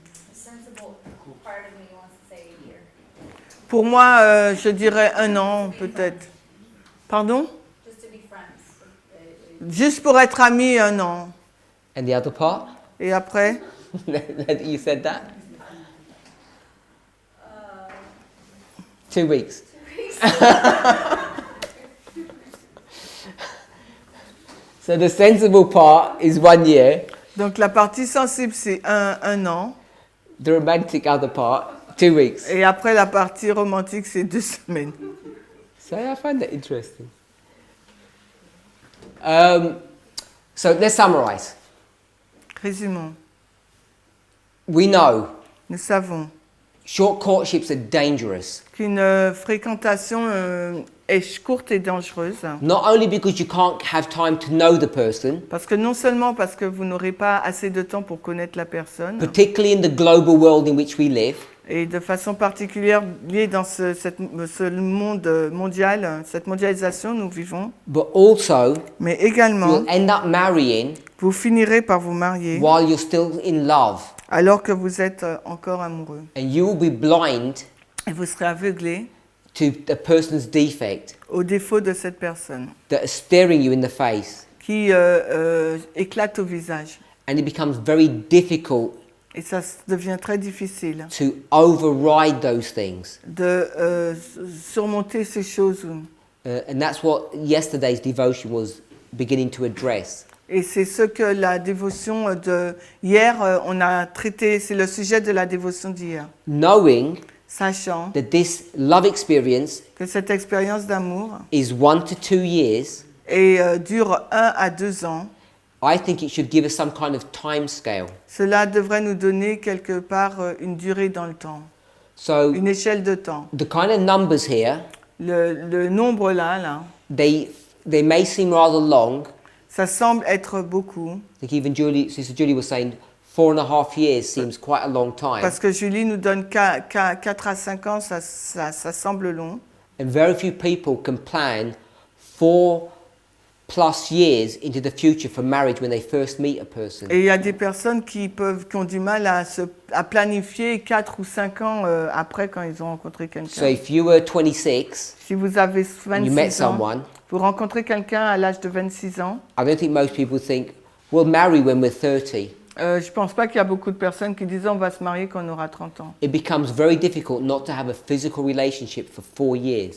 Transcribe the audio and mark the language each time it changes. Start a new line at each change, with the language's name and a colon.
English: A sensible part of me wants to say a year.
French: Pour moi, je dirais 1 an, peut-être. Pardon?
English: Just to be friends.
French: Juste pour être amis, 1 an.
English: And the other part?
French: Et après?
English: You said that? 2 weeks. So the sensible part is 1 year.
French: Donc la partie sensible, c'est 1 an.
English: The romantic other part, 2 weeks.
French: Et après, la partie romantique, c'est 2 semaines.
English: So I find that interesting. So let's summarize.
French: Résumons.
English: We know
French: Nous savons
English: short courtships are dangerous.
French: qu'une fréquentation est courte et dangereuse.
English: Not only because you can't have time to know the person,
French: Parce que non seulement parce que vous n'aurez pas assez de temps pour connaître la personne,
English: particularly in the global world in which we live,
French: et de façon particulière liée dans ce monde mondial, cette mondialisation nous vivons,
English: but also
French: mais également,
English: you'll end up marrying
French: vous finirez par vous marier
English: while you're still in love.
French: alors que vous êtes encore amoureux.
English: And you will be blind
French: Et vous serez aveuglé
English: to a person's defect
French: au défaut de cette personne
English: that is staring you in the face.
French: qui éclate au visage.
English: And it becomes very difficult
French: Et ça devient très difficile
English: to override those things.
French: de surmonter ces choses.
English: And that's what yesterday's devotion was beginning to address.
French: Et c'est ce que la dévotion de hier, on a traité, c'est le sujet de la dévotion d'hier.
English: Knowing
French: Sachant
English: that this love experience
French: que cette expérience d'amour
English: is 1 to 2 years,
French: dure 1 à 2 ans,
English: I think it should give us some kind of time scale.
French: cela devrait nous donner quelque part une durée dans le temps,
English: So
French: une échelle de temps.
English: the kind of numbers here,
French: Le nombre là,
English: they may seem rather long.
French: ça semble être beaucoup,
English: I think even Sister Julie was saying 4.5 years seems quite a long time.
French: parce que Julie nous donne 4 à 5 ans, ça semble long.
English: And very few people can plan 4+ years into the future for marriage when they first meet a person.
French: Et il y a des personnes qui ont du mal à planifier 4 ou 5 ans après quand ils ont rencontré
English: So
French: quelqu'un.
English: if you were 26
French: Si vous avez
English: and you met
French: 26 ans,
English: someone,
French: vous rencontrez quelqu'un à l'âge de 26 ans,
English: I don't think most people think we'll marry when we're 30.
French: je pense pas qu'il y a beaucoup de personnes qui disent on va se marier quand on aura 30 ans.
English: It becomes very difficult not to have a physical relationship for 4 years.